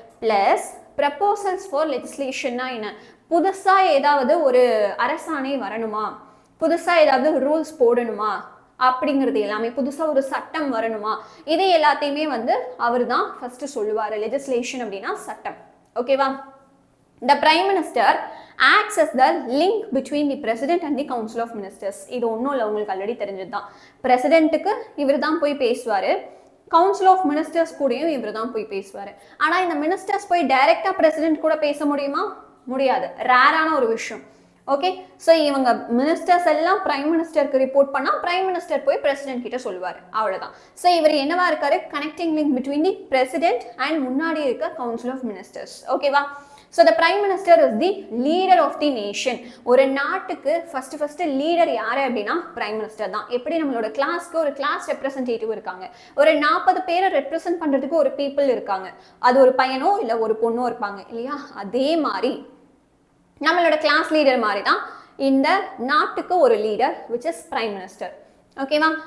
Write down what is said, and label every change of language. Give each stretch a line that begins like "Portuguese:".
Tamil: Plus proposals for லெஜிஸ்லேஷன்னா என்ன? புதுசா ஏதாவது ஒரு அரசாணை வரணுமா, புதுசா ஏதாவது ரூல்ஸ் போடணுமா, அப்படிங்கிறது எல்லாமே புதுசாக ஒரு சட்டம் வரணுமா இது எல்லாத்தையுமே வந்து அவர் தான் ஃபஸ்ட்டு சொல்லுவார். லெஜிஸ்லேஷன் அப்படின்னா சட்டம். ஓகேவா?
English: The Prime Minister acts as the link between the President and the Council of Ministers.
Tamil: இது ஒன்றும் இல்லை, உங்களுக்கு ஆல்ரெடி தெரிஞ்சது தான். பிரசிடென்ட்டுக்கு இவர் தான் போய் பேசுவார், கவுன்சில் ஆஃப் மினிஸ்டர்ஸ் கூடயும் இவர் தான் போய் பேசுவார். ஆனால் இந்த மினிஸ்டர்ஸ் போய் டைரெக்டாக பிரசிடென்ட் கூட பேச முடியுமா? முடியாது, ரேரான ஒரு விஷயம். ஓகே, ஸோ இவங்க மினிஸ்டர்ஸ் எல்லாம் பிரைம் மினிஸ்டருக்கு ரிப்போர்ட் பண்ணால் பிரைம் மினிஸ்டர் போய் பிரசிடென்ட் கிட்ட சொல்லுவார், அவ்வளோதான். ஸோ இவர் என்னவா இருக்காரு?
English: connecting link between the president and
Tamil: முன்னாடி இருக்க
English: Council of ministers.
Tamil: ஓகேவா?
English: So the Prime Minister is the leader of the nation.
Tamil: ஒரு நாட்டுக்கு ஃபர்ஸ்ட் லீடர் யாரு அப்படின்னா பிரைம் மினிஸ்டர் தான். எப்படி நம்மளோட கிளாஸ்க்கு ஒரு கிளாஸ் ரெப்ரசன்டேட்டிவ் இருக்காங்க, ஒரு 40 பேரை ரெப்ரசன்ட் பண்றதுக்கு ஒரு பீப்புள் இருக்காங்க, அது ஒரு பையனோ இல்லை ஒரு பொண்ணோ இருப்பாங்க இல்லையா? அதே மாதிரி நம்மளோட கிளாஸ் லீடர் மாதிரி தான் இந்த நாட்டுக்கு ஒரு leader
English: which is
Tamil: prime minister. ஓகேவா?